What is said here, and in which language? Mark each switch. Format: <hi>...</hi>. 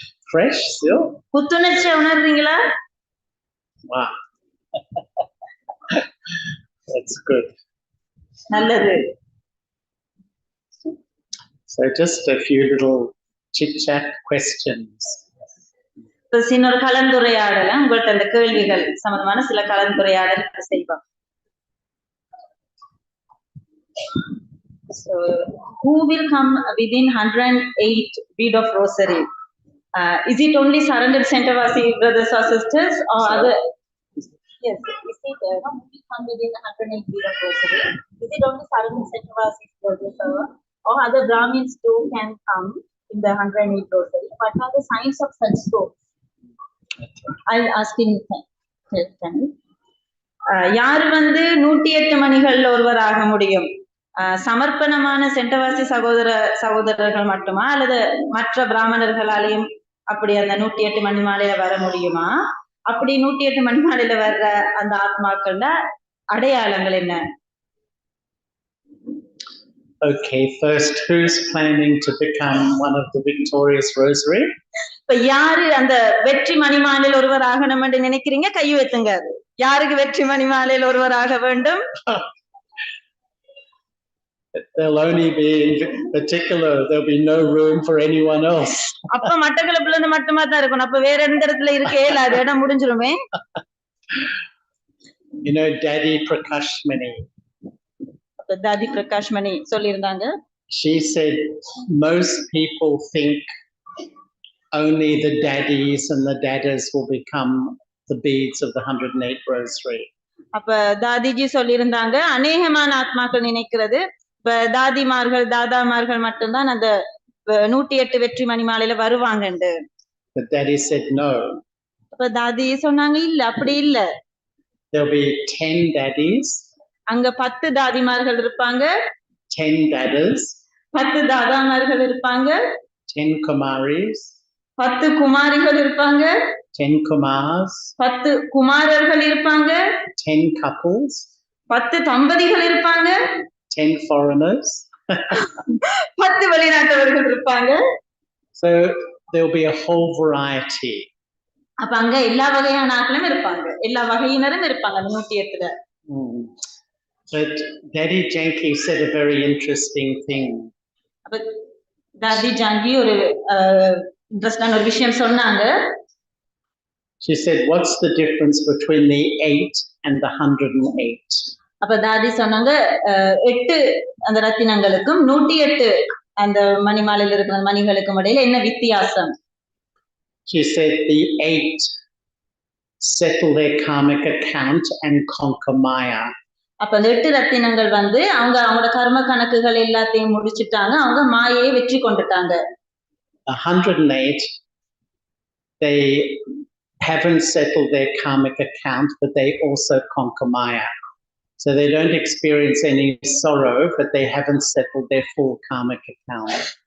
<en>Fresh still?</en> <ta>புத்துணர்ச்சியா உணர்றீங்களா?</ta> <en>Wow. That's good.</en> <ta>நல்லது.</ta> <en>So just a few little chit-chat questions.</en> <ta>இப்போ சின்ன ஒரு கலந்துரையாடல உங்கள்ட்ட அந்த கேள்விகள் சம்பந்தமான சில கலந்துரையாடல் செய்வோம்.</ta> <en>So who will come within 108 bead of rosary? Is it only surrendered Centavasi brothers or sisters or other? Yes, is it who will come within 108 bead of rosary? Is it only surrendered Centavasi brothers or other Brahmins too can come in the 108 rosary? What are the signs of such scope? I'll ask in</en> <ta>யாரு 108 மணிகள் ஒருவராக முடியும்? சமர்ப்பணமான சென்டவாசி சகோதரர்கள் மட்டுமா அல்லது மற்ற பிராமணர்களாலையும் அப்படி அந்த 108 மணி மாலையில வர முடியுமா? அப்படி 108 மணி மாலையில வர்ற அந்த ஆத்மாக்கள அடையாளங்கள் என்ன?</ta> <en>Okay, first, who's planning to become one of the victorious rosary?</en> <ta>இப்ப யாரு அந்த வெற்றி மணி மாலையில் ஒருவர் ஆகணும் என்று நினைக்கிறீங்க? கை வைத்துங்க. யாருக்கு வெற்றி மணி மாலையில் ஒருவர் ஆக வேண்டும்?</ta> <en>There'll only be in particular, there'll be no room for anyone else.</en> <ta>அப்ப மட்டக்களப்புல இருந்து மட்டுமா தான் இருக்கணும். அப்ப வேற எந்த இடத்துல இருக்கே இல்ல, அது இடம் முடிஞ்சிருமே.</ta> <en>You know Daddy Prakashmani.</en> <ta>அப்ப தாதி பிரகாஷ்மணி சொல்லியிருந்தாங்க.</ta> <en>She said most people think only the daddies and the dadas will become the beads of the 108 rosary.</en> <ta>அப்ப தாதிஜி சொல்லியிருந்தாங்க அநேகமான ஆத்மாக்கள் நினைக்கிறது தாதிமார்கள் தாதாமார்கள் மட்டும்தான் அந்த 108 வெற்றி மணி மாலையில வருவாங்கன்னு.</ta> <en>But Daddy said no.</en> <ta>அப்ப தாதி சொன்னாங்க இல்ல, அப்படி இல்ல.</ta> <en>There'll be 10 daddies.</en> <ta>அங்க 10 தாதிமார்கள் இருப்பாங்க.</ta> <en>10 dadas.</en> <ta>10 தாதாமார்கள் இருப்பாங்க.</ta> <en>10 kumaris.</en> <ta>10 குமாரிகள் இருப்பாங்க.</ta> <en>10 kumars.</en> <ta>10 குமாரர்கள் இருப்பாங்க.</ta> <en>10 couples.</en> <ta>10 தம்பதிகள் இருப்பாங்க.</ta> <en>10 foreigners.</en> <ta>10 வெளிநாட்டவர்கள் இருப்பாங்க.</ta> <en>So there'll be a whole variety.</en> <ta>அப்ப அங்க எல்லா வகையான ஆட்களும் இருப்பாங்க, எல்லா வகையினரும் இருப்பாங்க 108ல.</ta> <en>But Daddy Janki said a very interesting thing.</en> <ta>அப்ப தாதி ஜாங்கி ஒரு இன்ட்ரஸ்டான ஒரு விஷயம் சொன்னாங்க.</ta> <en>She said, what's the difference between the 8 and the 108?</en> <ta>அப்ப தாதி சொன்னாங்க 8 அந்த ரத்தினங்களுக்கும் 108 அந்த மணிமாலையில் இருக்கிற மணிகளுக்கும் இடையில என்ன வித்தியாசம்?</ta> <en>She said the 8 settle their karmic account and conquer Maya.</en> <ta>அப்ப அந்த 8 ரத்தினங்கள் அவங்களோட கர்ம கணக்குகள் எல்லாத்தையும் முடிச்சிட்டாங்க, அவங்க மாயையை வெற்றி கொண்டுட்டாங்க.</ta> <en>108 they haven't settled their karmic account, but they also conquer Maya. So they don't experience any sorrow, but they haven't settled their full karmic account.</en>